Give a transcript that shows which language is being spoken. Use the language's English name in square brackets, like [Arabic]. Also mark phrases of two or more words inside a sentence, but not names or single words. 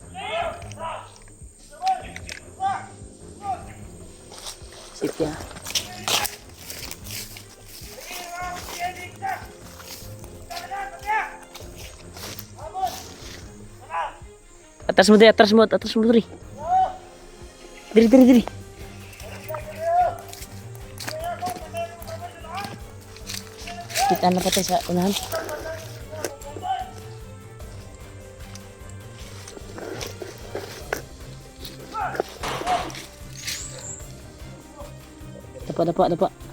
[Cebuano] Safety ha. Atas mo diri. Diri. Kita na patay sa unahan. Dapa.